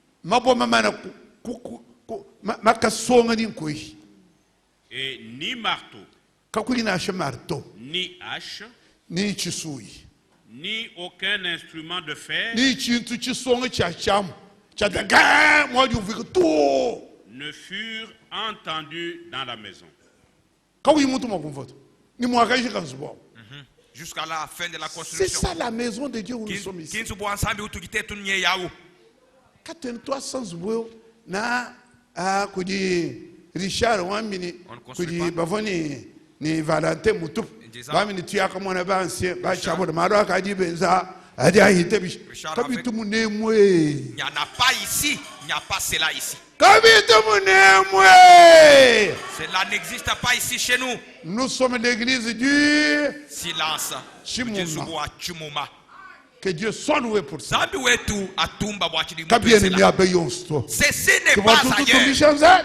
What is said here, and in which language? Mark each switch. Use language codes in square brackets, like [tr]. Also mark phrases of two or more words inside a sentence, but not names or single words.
[fr] Et ni marteau, ni hache, ni aucun instrument de fer ne furent entendus dans la maison. Jusqu'à la fin de la construction. C'est ça la maison de Dieu où nous sommes ici. [lua] Richard Wamini, Bavoni, ni Valentin Moutou, Bamini Tiakamona Bansi, Bachabo de Maroc, Adi Benza, Adi Ahitebish, Kabitumune Mwe. [fr] Il n'y en a pas ici, il n'y a pas cela ici. [lua] Kabitumune Mwe. [fr] Cela n'existe pas ici chez nous. Nous sommes l'église du silence. [lua] Chimuma. [fr] Que Dieu soit loué pour ça. Ceci n'est pas ailleurs.